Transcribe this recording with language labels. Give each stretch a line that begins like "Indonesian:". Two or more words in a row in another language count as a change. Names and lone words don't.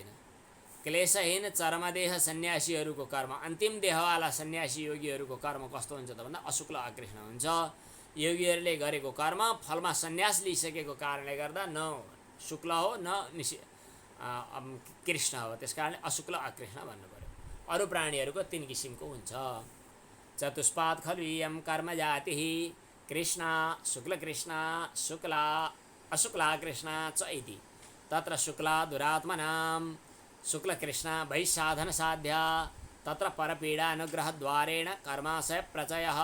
Nepali: क्लेशहीन चरमदेह सन्यासीहरूको कर्म, अन्तिम देहवाला सन्यासी योगीहरूको कर्म कस्तो हुन्छ त भन्दा अशुक्ल अकृष्ण हुन्छ। योगीहरूले गरेको कर्म फलमा सन्यास लिइसकेको कारणले गर्दा न शुक्ल हो न कृष्ण हो, त्यस कारणले अशुक्ल अकृष्ण भन्नु पर्यो। अरू प्राणीहरूको 3 किसिमको हुन्छ।
Sanskrit: चतुष्पाद खलु इयम कर्म जाति। कृष्ण शुक्ल कृष्ण शुक्ला अशुक्ला कृष्ण च इति। तत्र शुक्ला दुरात्मनां, शुक्ल कृष्ण वैसाधन साध्या, तत्र परपीडा अनुग्रहद्वारेण कर्माशय प्रचयः।